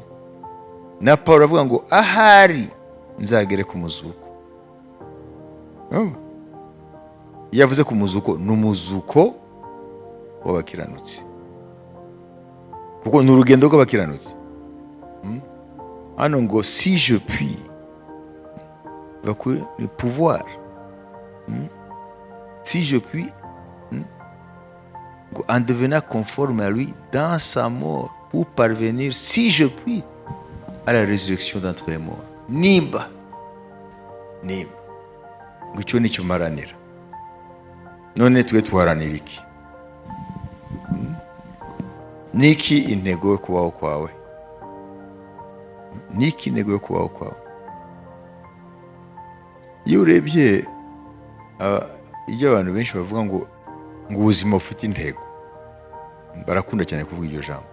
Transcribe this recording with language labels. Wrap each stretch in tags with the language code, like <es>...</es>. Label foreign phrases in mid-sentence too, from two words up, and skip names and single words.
<rw>Na Pawulo avuga ngo ahari nzagere ku muzuko. Iyo avuze ku muzuko, ni umuzuko w'abakiranutsi, kuko ni urugendo rw'abakiranutsi. Hano ngo</rw> <fr>si je puis, le pouvoir, si je puis, en devenant conforme à lui dans sa mort, pour parvenir, si je puis, à la résurrection d'entre les morts.</fr> <rw>Nimba ngo icyo nicyo maranira. None twe tuharanira iki? Niki intego yo kubaho kwawe? Niki intego yo kubaho kwawe? Iyo urebye ibyo abantu benshi bavuga ngo ubuzima bufite intego, barakunda cyane kuvuga iryo jambo.</rw>